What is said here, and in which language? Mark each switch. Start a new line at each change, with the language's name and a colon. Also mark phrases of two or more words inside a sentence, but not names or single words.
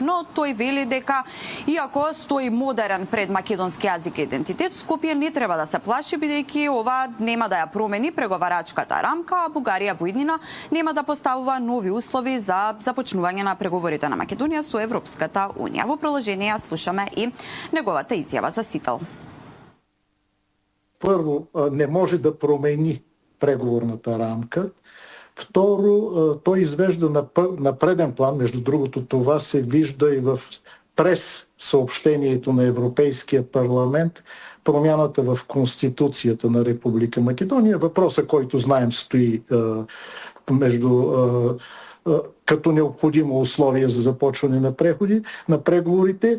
Macedonian: Но тој вели дека иако стои модерен пред македонски јазик и идентитет, Скопје не треба да се плаши бидејќи ова нема да ја промени преговарачката рамка, а Бугарија во иднина нема да поставува нови услови за започнување на преговорите на Македонија со Европската Унија. Во продолжение слушаме и неговата изјава за Сител.
Bulgarian: Прво, не може да промени преговорната рамка. Второ, тој извежда на преден план, между другото това се вижда и в прес съобщението на Европейския парламент, промяната в Конституцията на Република Македония. Въпросът, който знаем, стои като необходимо условие за започване на преговорите.